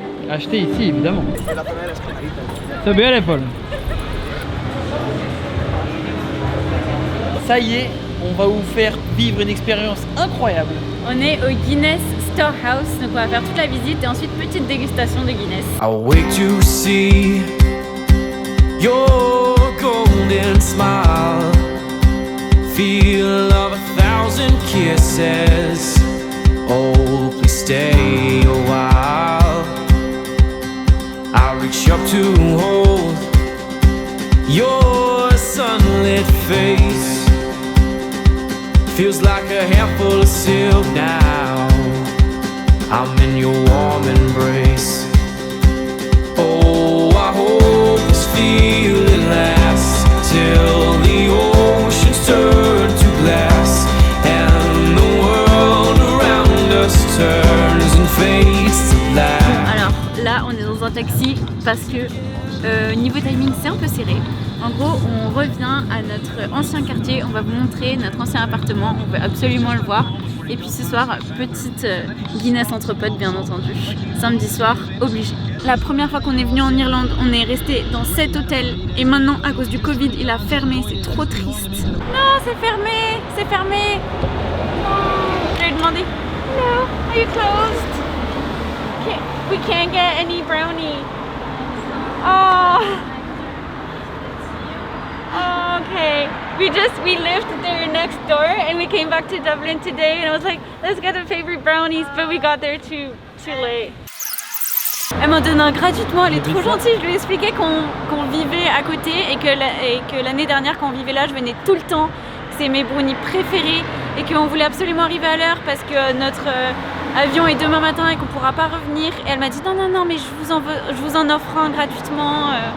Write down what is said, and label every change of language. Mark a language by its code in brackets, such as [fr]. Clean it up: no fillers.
[fr] Acheté ici évidemment. C'est bien Paul. Ça y est, on va vous faire vivre une expérience incroyable. On est au Guinness Storehouse, donc on va faire toute la visite et ensuite petite dégustation de Guinness. [en] I'll wait to see your golden smile, feel of 1,000 kisses. Oh, please stay a while. I'll reach up to hold your sunlit face. Feels like a handful of silk now. I'm in your warm embrace. Oh, I hope this feeling lasts till the oceans turn to glass and the world around us turns and fades to black. [fr] Alors là, on est dans un taxi parce que niveau timing, c'est un peu serré. En gros, on revient à notre ancien quartier, on va vous montrer notre ancien appartement, on veut absolument le voir. Et puis ce soir, petite Guinness entre potes bien entendu. Samedi soir, obligé. La première fois qu'on est venu en Irlande, on est resté dans cet hôtel et maintenant à cause du Covid, il a fermé, c'est trop triste. Non, c'est fermé, c'est fermé. Je lui ai demandé, [en] no, are you closed? We can't get any brownie. Oh. Oh, okay. We lived there next door and we came back to Dublin today and I was like, let's get the favorite brownies, but we got there too late. [fr] Elle m'en donne un gratuitement, elle est trop gentille. Je lui ai expliqué qu'on vivait à côté et que l'année dernière quand on vivait là, je venais tout le temps. C'est mes brownies préférés et qu'on voulait absolument arriver à l'heure parce que notre avion est demain matin et qu'on pourra pas revenir. Et elle m'a dit non mais je vous en offre un gratuitement.